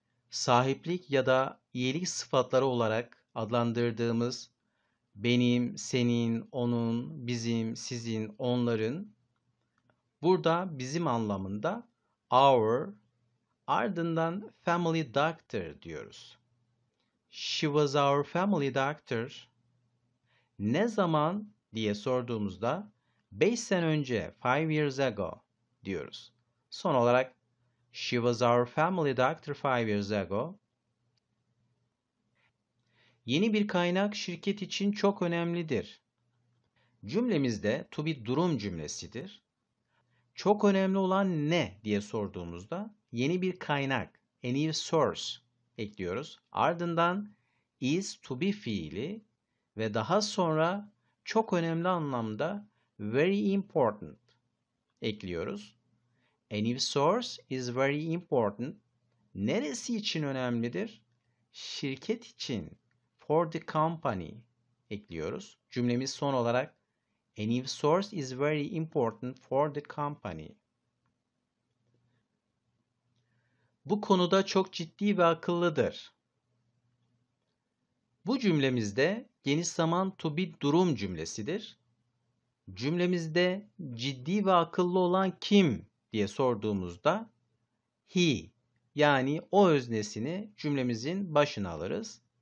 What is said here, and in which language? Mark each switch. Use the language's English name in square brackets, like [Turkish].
[Turkish] Sahiplik ya da iyilik sıfatları olarak adlandırdığımız benim, senin, onun, bizim, sizin, onların burada bizim anlamında our ardından [English] family doctor [Turkish] diyoruz. [English] She was our family doctor. [Turkish] Ne zaman diye sorduğumuzda 5 sene önce, [English] 5 years ago [Turkish] diyoruz. Son olarak [English] she was our family doctor 5 years ago. [Turkish] Yeni bir kaynak şirket için çok önemlidir. Cümlemizde to be durum cümlesidir. Çok önemli olan ne diye sorduğumuzda yeni bir kaynak, [English] a new source [Turkish] ekliyoruz. Ardından is to be fiili ve daha sonra çok önemli anlamda [English] very important [Turkish] ekliyoruz. [English] A new source is very important. [Turkish] Neresi için önemlidir? Şirket için. [English] For the company [Turkish] ekliyoruz. Cümlemiz son olarak [English] a new source is very important for the company. [Turkish] Bu konuda çok ciddi ve akıllıdır. Bu cümlemizde geniş zaman to be durum cümlesidir. Cümlemizde ciddi ve akıllı olan kim diye sorduğumuzda he yani o öznesini cümlemizin başına alırız.